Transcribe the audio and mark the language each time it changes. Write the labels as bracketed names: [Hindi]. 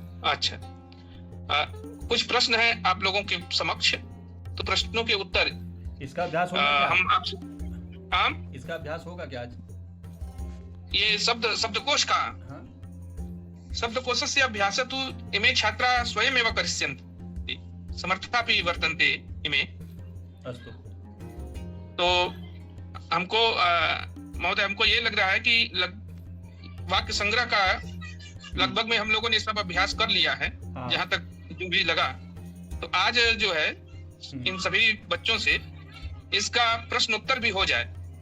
[Hindi] अच्छा, कुछ प्रश्न है आप लोगों के समक्ष, तो प्रश्नों के उत्तर इसका अभ्यास होगा क्या? हम आपसे इसका अभ्यास होगा क्या आज? ये शब्दकोश का हाँ? [Sanskrit] शब्दकोशस्य अभ्यासः तु इमे छात्राः स्वयमेव करिष्यन्ति, समर्थापि वर्तन्ते इमे। अस्तु। [Hindi] तो हमको महोदय हमको ये लग रहा है कि वाक्य संग्रह का लगभग में हम लोगों ने सब अभ्यास कर लिया है। हाँ। जहाँ तक जो भी लगा, तो आज जो है इन सभी बच्चों से इसका प्रश्न उत्तर भी हो जाए।